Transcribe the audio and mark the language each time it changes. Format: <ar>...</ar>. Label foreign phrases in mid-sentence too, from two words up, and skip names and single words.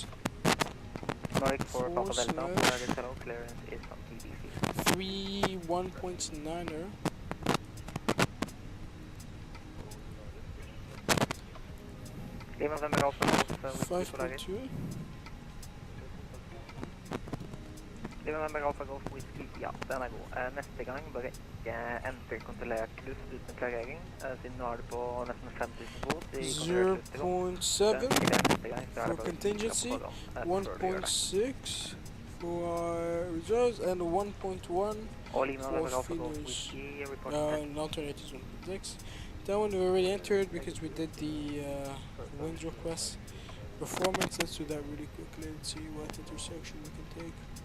<en>Nordic 4 Papa Delta, target hello, clearance is from TBC. 3 1.9er. Lima November Alpha Golf, 5.2. Lima November Alpha Golf Whisky,</en> <no>ja, den er god. Neste gang bare ikke enter kontrollert luft uten klarering, siden nå er det på nesten 5000 fot.</no> <en>0.7 for contingency, 1.6 for reserves, and 1.1 for fillers. Alternatives 1.6. That one we already entered because we did the wind request. Performance, let's do that really quickly and see what intersection we can take.</en>